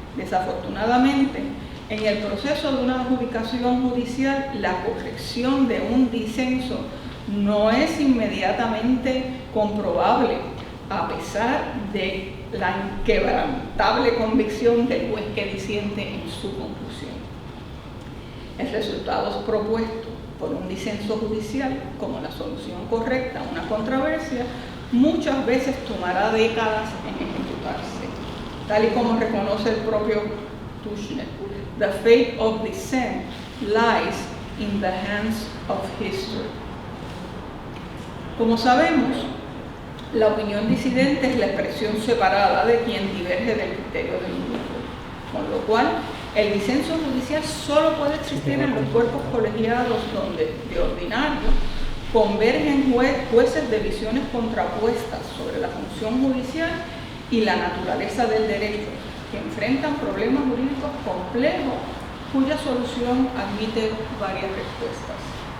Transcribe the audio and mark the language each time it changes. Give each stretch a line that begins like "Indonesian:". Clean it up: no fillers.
Spanish: Desafortunadamente, en el proceso de una adjudicación judicial, la corrección de un disenso no es inmediatamente comprobable, a pesar de la inquebrantable convicción del juez que disiente en su conclusión. El resultado propuesto por un disenso judicial como la solución correcta a una controversia muchas veces tomará décadas en ejecutarse, tal y como reconoce el propio Tushnet.
English: The fate of dissent lies in the hands of history.
Spanish: Como sabemos, La opinión disidente es la expresión separada de quien diverge del criterio del grupo, con lo cual el disenso judicial solo puede existir en los cuerpos colegiados donde, de ordinario, convergen jueces de visiones contrapuestas sobre la función judicial y la naturaleza del derecho, que enfrentan problemas jurídicos complejos cuya solución admite varias respuestas.